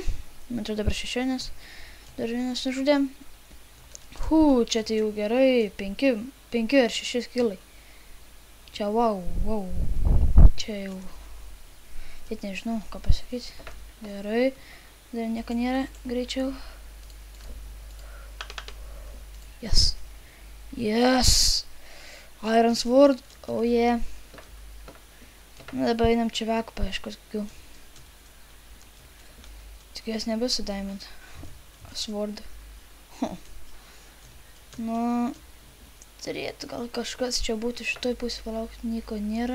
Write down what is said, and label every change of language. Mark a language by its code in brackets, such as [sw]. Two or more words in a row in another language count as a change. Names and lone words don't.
[lt] Man atrodo dabar 6, nes dar vienas nužudėm. Čia tai jau gerai. 5 ar 6 kilai. Čia wow. Čia jau... Net nežinau, ką pasakyti. Gerai. Dar nieko nėra, greičiau. [en] Yes. Iron Sword, oh yeah. [lt] Na, dabar einam čia vekų paieškot kokių. Tikiuosi nebus su Diamond Sword. Nu, turėtų gal kažkas čia būti šitoj pusė, palaukti, nieko nėra.